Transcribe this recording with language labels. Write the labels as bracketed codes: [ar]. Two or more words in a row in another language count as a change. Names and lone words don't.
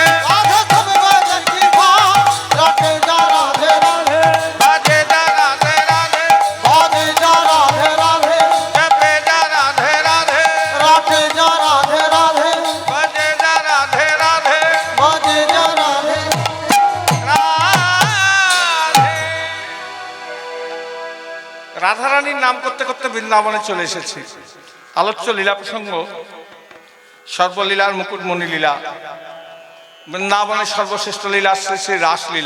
[hi] राधे सब वेदन की बात रटे जा राधे राधे। भजे जा राधे राधे, बाजे जा राधे राधे, जपे जा राधे राधे। रटे जा राधे राधे। भजे जा राधे राधे बाजे जा राधे। [bn] রাধারানীর নাম করতে করতে বৃন্দাবনে চলে এসেছি। আলোচ্য লীলা প্রসঙ্গ সর্বলীলার মুকুটমণি লীলা, বৃন্দাবনের সর্বশ্রেষ্ঠ লীলা শ্রী শ্রী রাসলীলা।